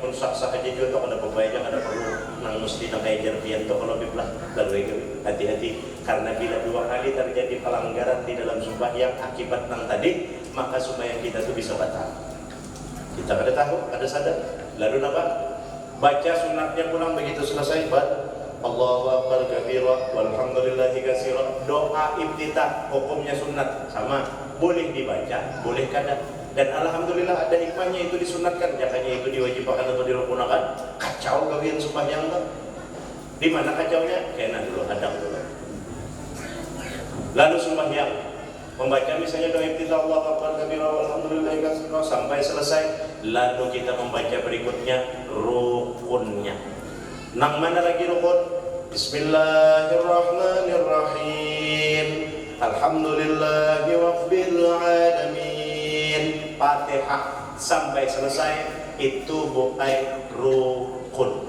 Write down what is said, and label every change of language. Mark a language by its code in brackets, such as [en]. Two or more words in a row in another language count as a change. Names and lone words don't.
[bjn] Pun sah-sah aja juga tuh ada pembaya jangan ada perlu nang mesti nang kayak jerpian tuh kalau biblah lalu hati-hati karena bila 2 kali terjadi pelanggaran di dalam sembahyang akibat nang tadi maka sembahyang kita tuh bisa batal. Kita kada tahu, kada sadar. Lalu apa? Baca sunatnya pulang begitu selesai [ar] الله أكبر كبيرا والحمد لله كثيرا. [bjn] Doa iftitah hukumnya sunat sama, boleh dibaca, boleh kada. Dan alhamdulillah ada hikmahnya itu disunatkan, jangannya itu diwajibkan atau dirukunkan. Kacau gawian sembahyang tuh. Di mana kacaunya? Kena dulu, hadang dulu. Lalu sembahyang membaca misalnya doa iftitah [ar] الله أكبر كبيرا والحمد لله كثيرا [bjn] sampai selesai, lalu kita membaca berikutnya rukunnya. Nang mana lagi rukun? [ar] بسم الله الرحمن الرحيم. الحمد لله رب العالمين. [bjn] Fatihah sampai selesai itu bukan rukun.